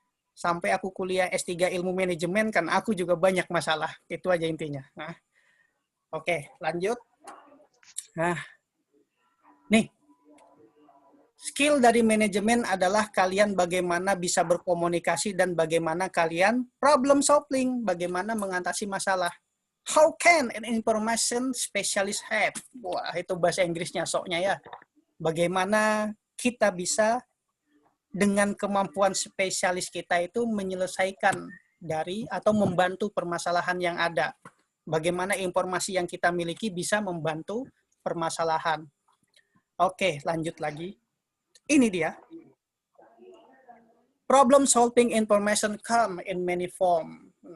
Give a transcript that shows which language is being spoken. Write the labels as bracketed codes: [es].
[id] Sampai aku kuliah S3 ilmu manajemen kan aku juga banyak masalah. Itu aja intinya. Nah, oke, lanjut. Nah, nih. Skill dari manajemen adalah kalian bagaimana bisa berkomunikasi dan bagaimana kalian problem solving, bagaimana mengatasi masalah. [en] How can an information specialist help? [id] Wah, itu bahasa Inggrisnya soknya ya. Bagaimana kita bisa dengan kemampuan spesialis kita itu menyelesaikan dari atau membantu permasalahan yang ada. Bagaimana informasi yang kita miliki bisa membantu permasalahan. Oke, lanjut lagi. Ini dia. [en] Problem solving information come in many form.